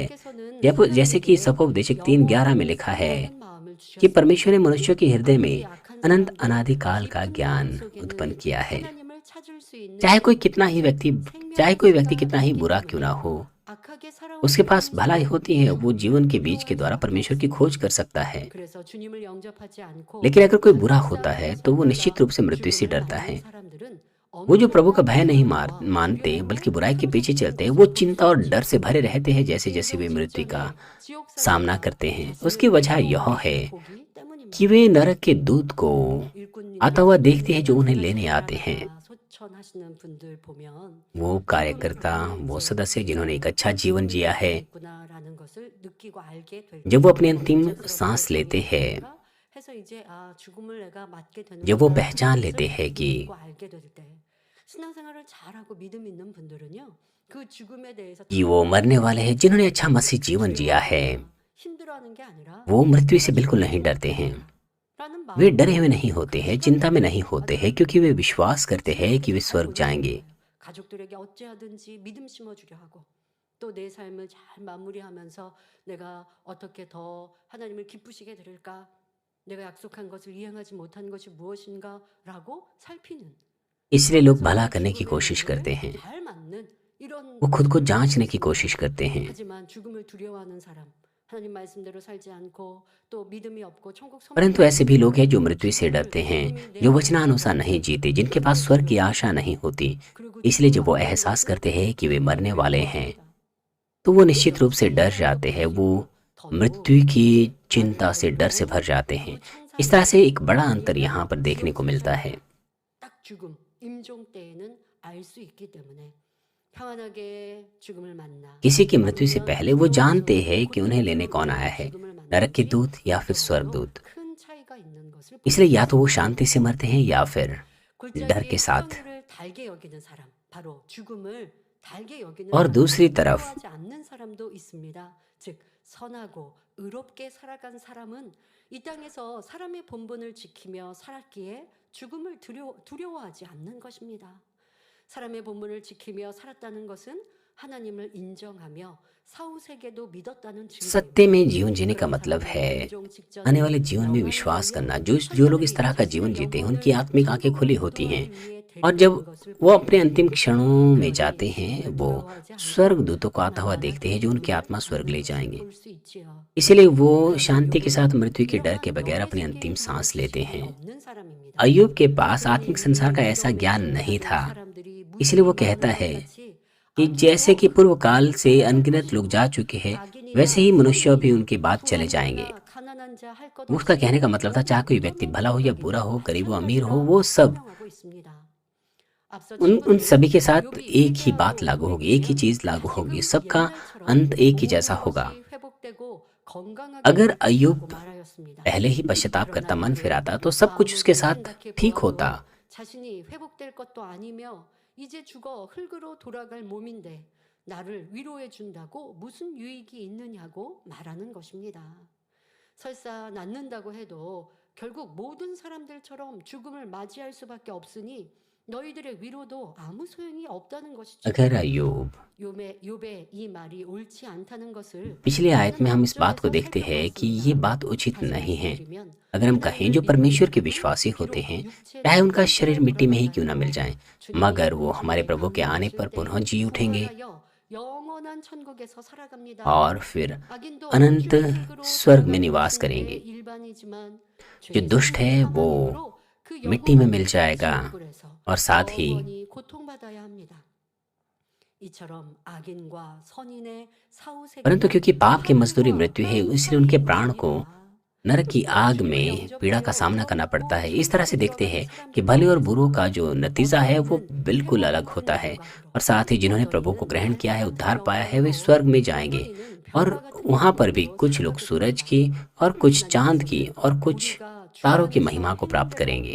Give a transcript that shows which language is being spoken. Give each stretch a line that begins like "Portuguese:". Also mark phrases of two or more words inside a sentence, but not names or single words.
Hindi: जैसे कि सफोपदेशक 3:11 में लिखा है कि परमेश्वर ने मनुष्य के हृदय में अनंत अनादिकाल का ज्ञान उत्पन्न किया है। चाहे कोई व्यक्ति कितना ही बुरा क्यों ना हो,
Korean: 악하게
Hindi: उसके
Korean: 살아오지
Hindi: पास
Korean: 않은
Hindi: भलाई
Korean: 사람은
Hindi: होती है, वो जीवन के बीज के
Korean: 두려워할
Hindi: द्वारा
Korean: 수밖에
Hindi: परमेश्वर की खोज
Korean: 없습니다.
Hindi: कर सकता है।
Korean: 그래서 주님을 영접하지 않고
Hindi: लेकिन अगर कोई बुरा होता
Korean: 가난상하게
Hindi: है तो वो निश्चित
Korean: 살다가
Hindi: रूप से मृत्यु से
Korean: 죽음을
Hindi: डरता
Korean: 맞는
Hindi: है।
Korean: 사람들은
Hindi: वो जो प्रभु का
Korean: 엄청난
Hindi: भय नहीं
Korean: 불안과
Hindi: मानते बल्कि
Korean: 두려움을
Hindi: बुराई के पीछे
Korean: 상속받는
Hindi: चलते हैं, वो
Korean: 것을 볼
Hindi: चिंता
Korean: 수
Hindi: और डर
Korean: 있지요.
Hindi: से भरे रहते हैं जैसे जैसे वे
Korean: 인생
Hindi: मृत्यु का
Korean: 직전에 지옥
Hindi: सामना
Korean: 사자가
Hindi: करते हैं।
Korean: 자신을
Hindi: उसकी वजह यह
Korean: 끌어오는
Hindi: है
Korean: 것을 보기
Hindi: कि
Korean: 때문입니다.
Hindi: वे नरक के दूत को आता
Korean: 일꾼님들이
Hindi: हुआ
Korean: 지금
Hindi: देखते हैं जो उन्हें लेने
Korean: 신앙생활을
Hindi: आते हैं।
Korean: 하다가 소천하시는 분들 보면
Hindi: वो
Korean: 죽음이
Hindi: कार्यकर्ता,
Korean: 바로
Hindi: वो
Korean: 이제
Hindi: सदस्य जिन्होंने एक अच्छा
Korean: 세상을
Hindi: जीवन
Korean: 떠날
Hindi: जिया है,
Korean: 때가 있구나라는 것을 느끼고 알게 될
Hindi: जब वो
Korean: 때
Hindi: अपनी अंतिम
Korean: 갑작스럽게
Hindi: सांस लेते
Korean: 병이
Hindi: हैं,
Korean: 오니까 해서 이제 아 죽음을 내가 맞게
Hindi: जब वो
Korean: 되는구나라는
Hindi: पहचान
Korean: 것을
Hindi: लेते हैं कि
Korean: 느끼고 알게 될 때 신앙생활을 잘하고 믿음 있는 분들은요 그 죽음에 대해서
Hindi: वो मरने वाले हैं, जिन्होंने
Korean: 두려워하거나
Hindi: अच्छा मसीह जीवन जिया है,
Korean: 힘들어하는 게 아니라
Hindi: वो मृत्यु से
Korean: 내가
Hindi: बिल्कुल
Korean: 죽음을
Hindi: नहीं डरते हैं।
Korean: 맞겠구나라는
Hindi: वे
Korean: 마음으로
Hindi: डरे हुए नहीं होते
Korean: 그
Hindi: हैं,
Korean: 시간을
Hindi: चिंता में नहीं होते हैं, क्योंकि वे विश्वास करते हैं कि वे
Korean: 지금까지 잘
Hindi: स्वर्ग
Korean: 보내려고
Hindi: जाएंगे।
Korean: 해요. 가족들에게 어찌하든지 믿음 심어주려 하고 또 내 삶을 잘 마무리하면서 내가 어떻게 더 하나님을 기쁘시게 드릴까? 내가 약속한 것을 이행하지 못한 것이 무엇인가라고 살피는
Hindi: इसलिए लोग
Korean: 그러면서
Hindi: भला
Korean: 그
Hindi: करने की
Korean: 죽음의
Hindi: कोशिश
Korean: 문제를
Hindi: करते हैं,
Korean: 잘 맞는 이런
Hindi: वो खुद को
Korean: 모습을
Hindi: जांचने
Korean: 보일
Hindi: की
Korean: 수
Hindi: कोशिश
Korean: 있습니다.
Hindi: करते हैं।
Korean: 하지만 죽음을 두려워하는 사람, 하나님 말씀대로 살지 않고 또 믿음이 없고 천국
Hindi: परंतु
Korean: 소망이
Hindi: ऐसे
Korean: 없는
Hindi: भी लोग हैं जो
Korean: 사람은
Hindi: मृत्यु से
Korean: 죽음을
Hindi: डरते हैं,
Korean: 죽음이 내
Hindi: जो
Korean: 앞에
Hindi: वचनानुसार
Korean: 다가올
Hindi: नहीं
Korean: 때
Hindi: जीते, जिनके पास
Korean: 두렵게
Hindi: स्वर्ग की आशा
Korean: 두려워합니다.
Hindi: नहीं होती।
Korean: 그리고
Hindi: इसलिए
Korean: 죽음을
Hindi: जब वो
Korean: 맞는
Hindi: एहसास
Korean: 것을
Hindi: करते हैं कि वे मरने वाले हैं,
Korean: 두려워합니다.
Hindi: तो वो निश्चित रूप
Korean: 오히려
Hindi: से डर
Korean: 천사라고
Hindi: जाते हैं। वो
Korean: 부르시고 더더욱
Hindi: मृत्यु की
Korean: 이제
Hindi: चिंता से, डर से
Korean: 나를
Hindi: भर जाते
Korean: 너무
Hindi: हैं। इस तरह से एक बड़ा अंतर
Korean: 천사이면
Hindi: यहाँ पर देखने
Korean: 지옥
Hindi: को मिलता है।
Korean: 사자이면 딱 죽음 임종 때에는 알 수 있기 때문에 평안하게 죽음을 만나
Hindi: किसी की मृत्यु से
Korean: 아니면
Hindi: पहले वो जानते
Korean: 두려워스럽고
Hindi: हैं कि उन्हें लेने कौन आया
Korean: 고통스럽게
Hindi: है,
Korean: 죽음을
Hindi: नरक के
Korean: 만나는지
Hindi: दूत या फिर
Korean: 그야말로
Hindi: स्वर्गदूत।
Korean: 큰 차이가 있는 것을 볼
Hindi: इसलिए
Korean: 수
Hindi: या तो वो
Korean: 있습니다.
Hindi: शांति से मरते हैं या फिर डर के
Korean: 골짜기의
Hindi: साथ।
Korean: 수렁이를 달게 여기는 사람, 바로 죽음을 달게 여기는
Hindi: और
Korean: 사람,
Hindi: दूसरी तरफ
Korean: 두려워하지 않는 사람도 있습니다. 즉 선하고 의롭게 살아간 사람은 이 땅에서 사람의 본분을 지키며 살았기에 죽음을 두려워하지 않는 것입니다. 사람의 본분을 지키며 살았다는 것은 하나님을 인정하며 사후세계도 믿었다는
Hindi: सत्य
Korean: 증거입니다.
Hindi: में जीवन जीने का
Korean: 그런
Hindi: मतलब
Korean: 사람은
Hindi: है
Korean: 임종
Hindi: आने
Korean: 직전에
Hindi: वाले जीवन में
Korean: 영안을
Hindi: विश्वास
Korean: 열며
Hindi: करना। जो लोग इस तरह का जीवन
Korean: 자신의
Hindi: जीते हैं,
Korean: 영혼을
Hindi: उनकी आत्मिक आंखें खुली
Korean: 천국으로
Hindi: होती हैं,
Korean: 인도하기 위해
Hindi: और
Korean: 데려가는
Hindi: जब
Korean: 것을
Hindi: वो
Korean: 보게
Hindi: अपने
Korean: 됩니다.
Hindi: अंतिम क्षणों में
Korean: 그러니
Hindi: जाते हैं,
Korean: 죽음을
Hindi: वो
Korean: 두려워하지 않고
Hindi: स्वर्गदूतों को आता हुआ देखते हैं जो उनकी
Korean: 평안하게
Hindi: आत्मा स्वर्ग ले
Korean: 죽음을
Hindi: जाएंगे।
Korean: 만날 것을 볼 수 있지요.
Hindi: इसलिए वो
Korean: 그러나
Hindi: शांति के साथ
Korean: 욥은
Hindi: मृत्यु के डर के
Korean: 이러한
Hindi: बगैर
Korean: 영의
Hindi: अपनी
Korean: 세계에
Hindi: अंतिम
Korean: 대한
Hindi: सांस लेते
Korean: 지식이
Hindi: हैं।
Korean: 없는 사람입니다.
Hindi: अय्यूब के पास
Korean: 그러니
Hindi: आत्मिक संसार का
Korean: 이
Hindi: ऐसा
Korean: 임종
Hindi: ज्ञान
Korean: 맺음을
Hindi: नहीं
Korean: 받은
Hindi: था।
Korean: 사람들이
Hindi: इसलिए वो
Korean: 무수히
Hindi: कहता
Korean: 많은 것
Hindi: है
Korean: 같이
Hindi: कि जैसे कि
Korean: 악인도
Hindi: पूर्व काल से
Korean: 살아갈
Hindi: अनगिनत लोग
Korean: 것이고
Hindi: जा चुके हैं, वैसे
Korean: 악인이나
Hindi: ही मनुष्य भी
Korean: 선인이나
Hindi: उनके बाद चले जाएंगे।
Korean: 부왕이나 가난한 자 할 것
Hindi: वो उसका
Korean: 없이
Hindi: कहने का मतलब था, चाहे कोई
Korean: 모든
Hindi: व्यक्ति भला हो या बुरा
Korean: 놈들에게
Hindi: हो, गरीब हो अमीर हो,
Korean: 마찬가지라
Hindi: वो सब
Korean: 설명하고 있습니다. 앞서
Hindi: उन
Korean: 친구들은
Hindi: सभी के साथ
Korean: 욥이
Hindi: एक ही बात
Korean: 회개하고
Hindi: लागू होगी, एक ही
Korean: 돌이키면
Hindi: चीज लागू होगी।
Korean: 다시금
Hindi: सबका
Korean: 옛날처럼
Hindi: अंत एक ही जैसा
Korean: 모든
Hindi: होगा।
Korean: 것이 회복되고 건강하게
Hindi: अगर
Korean: 될 것이라고
Hindi: अय्यूब
Korean: 말하였습니다.
Hindi: पहले ही पश्चाताप करता,
Korean: 그러나
Hindi: मन
Korean: 그는
Hindi: फिराता, तो सब कुछ उसके
Korean: 아무리
Hindi: साथ
Korean: 생각해
Hindi: ठीक
Korean: 보아도
Hindi: होता।
Korean: 자신이 회복될 것도 아니며 이제 죽어 흙으로 돌아갈 몸인데 나를 위로해 준다고 무슨 유익이 있느냐고 말하는 것입니다. 설사 낫는다고 해도 결국 모든 사람들처럼 죽음을 맞이할 수밖에 없으니 너희들의 위로도 아무 소용이 없다는 것이죠.
Hindi: अगर अय्यूब,
Korean: 욥의 이 말이 옳지 않다는 것을
Hindi: पिछली आयत में हम इस बात को
Korean: 3절에서
Hindi: देखते हैं कि ये
Korean: 살펴보았습니다.
Hindi: बात उचित
Korean: 다시
Hindi: नहीं है।
Korean: 말씀드리면
Hindi: अगर हम कहें जो परमेश्वर के विश्वासी होते हैं, चाहे उनका शरीर मिट्टी में ही क्यों ना मिल जाए, मगर वो हमारे प्रभु के आने पर पुनः जी उठेंगे
Korean: 영원한 천국에서 살아갑니다.
Hindi: और फिर
Korean: 악인도
Hindi: अनंत
Korean: 흙으로
Hindi: स्वर्ग में
Korean: 돌아가는
Hindi: निवास
Korean: 것은
Hindi: करेंगे।
Korean: 일반이지만
Hindi: जो दुष्ट है वो
Korean: 그
Hindi: मिट्टी में
Korean: 영혼은
Hindi: मिल जाएगा
Korean: 지옥불에서
Hindi: और साथ ही
Korean: 영원히 고통받아야 합니다. 이처럼 악인과 선인의 사후세계가
Hindi: परंतु क्योंकि पाप की मजदूरी मृत्यु है, इसलिए उनके प्राण को
Korean: 아닙니다.
Hindi: नरक की आग में पीड़ा का सामना करना पड़ता है। इस तरह से देखते हैं कि भले और बुरों का जो नतीजा है वो बिल्कुल अलग होता है, और साथ ही जिन्होंने प्रभु को ग्रहण किया है, उद्धार पाया है, वे स्वर्ग में जाएंगे। और वहां पर भी कुछ लोग सूरज की और कुछ चांद की और कुछ तारों की महिमा को प्राप्त करेंगे।